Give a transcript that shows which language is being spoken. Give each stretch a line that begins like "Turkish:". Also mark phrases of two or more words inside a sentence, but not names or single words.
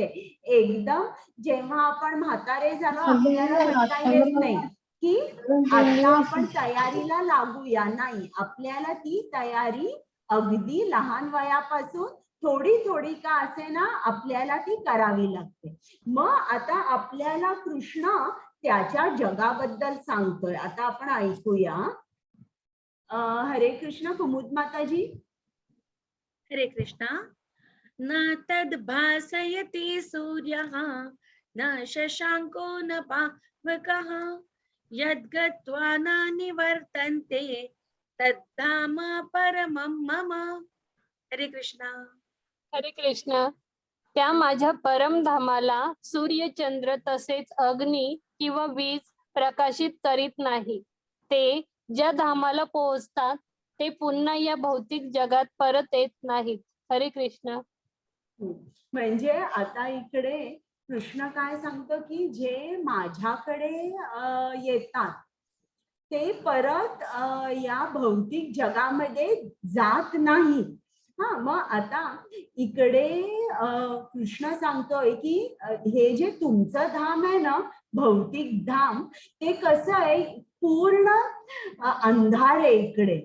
Marathi: एकदम जेव्हा आपण म्हातारे झालो आपल्याला म्हणता येत नाही की आता आपण तयारीला लागूया, नाही. आपल्याला ती तयारी अगदी लहान वयापासून थोडी थोडी का असे ना आपल्याला ती करावी लागते. मग आता आपल्याला कृष्ण त्याच्या जगाबद्दल सांगतोय. आता आपण ऐकूया. हरे कृष्ण. कुमुद माताजी. हरे कृष्ण.
Sanskrit: न तद् भासयति सूर्यः न शशांको न पावकः यद्गत्वा न निवर्तन्ते तद्धाम परमं मम.
Marathi: हरे कृष्णा. हरे कृष्ण. त्या माझ्या परमधामाला सूर्य, चंद्र तसेच अग्नी किंवा वीज प्रकाशित करीत नाही. ते ज्या धामाला पोहोचतात ते पुन्हा या भौतिक जगात परत येत नाहीत. हरे कृष्ण. म्हणजे आता इकडे कृष्ण काय सांगतो की जे माझ्याकडे येतात ते परत या भौतिक जगामध्ये जात नाही. हा, मग आता इकडे कृष्ण सांगतोय की हे जे तुमचं धाम आहे ना, भौतिक धाम, ते कसं आहे, पूर्ण अंधार आहे इकडे.